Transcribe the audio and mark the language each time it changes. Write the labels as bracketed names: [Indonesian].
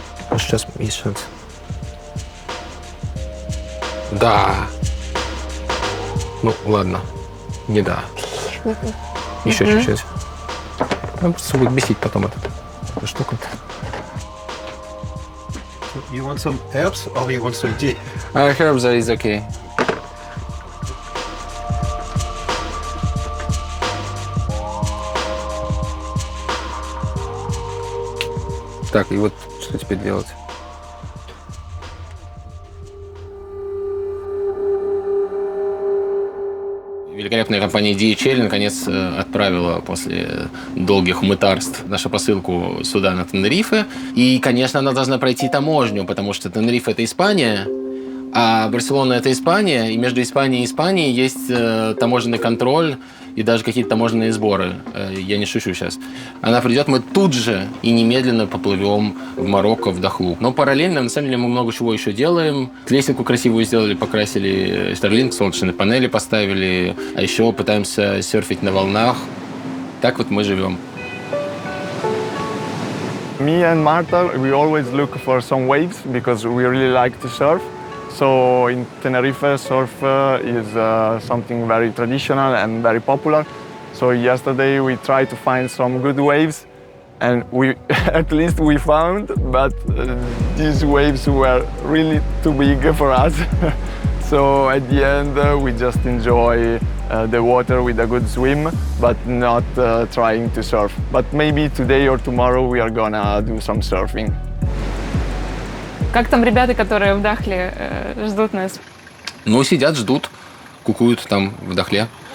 [Russian] А сейчас есть шанс. Да. Ну, ладно. Не да. Еще чуть-чуть. Нам просто будет бесить потом эта штука. [English] You want some herbs or you want some tea? Herbs is okay. [Russian] Так, и вот что теперь делать? Великолепная компания DHL наконец отправила после долгих мытарств нашу посылку сюда, на Тенерифе. И, конечно, она должна пройти таможню, потому что Тенерифе – это Испания, а Барселона – это Испания, и между Испанией и Испанией есть таможенный контроль и даже какие-то таможенные сборы. Я не шучу сейчас. Она придет, мы тут же и немедленно поплывем в Марокко, в Дахлу. Но параллельно, на самом деле, мы много чего еще делаем. Лесенку красивую сделали, покрасили Starlink, солнечные панели поставили, а еще пытаемся серфить на волнах. Так вот мы живем. [English] Me and Marta, we always look for some waves because we really like to surf. So in Tenerife, surf is something very traditional and very popular. So yesterday we tried to find some good waves, and we at least we found, but these waves were really too big for us. So at the end we just enjoy the water with a good swim, but not trying to surf. But maybe today or tomorrow we are gonna do some surfing. [Russian] Как там ребята, которые в Дахле ждут нас? Ну, сидят, ждут, кукуют там в Дахле.